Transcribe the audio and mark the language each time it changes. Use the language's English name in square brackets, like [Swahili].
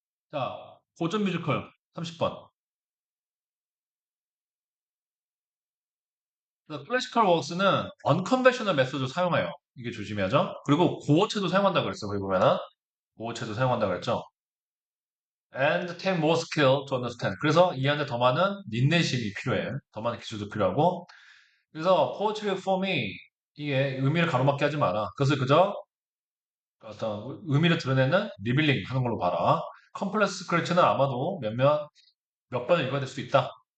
[Korean] 자, 고전 뮤지컬 30번. 클래시컬 워크스는 언컨벤셔널 메소드를 사용해요. 이게 조심해야죠. 그리고 고어체도 사용한다고 그랬어. 거기 보면은. 고어체도 사용한다고 그랬죠. [English] And take more skill to understand. [Korean] 그래서 이해하는데 더 많은 인내심이 필요해. 더 많은 기술도 필요하고. 그래서 poetry form이 이게 의미를 가로막게 하지 마라. 그것을 그저 어떤 의미를 드러내는 리빌링 하는 걸로 봐라. 컴플렉스 크리처는 아마도 몇 번을 읽어야 될 수도 있다.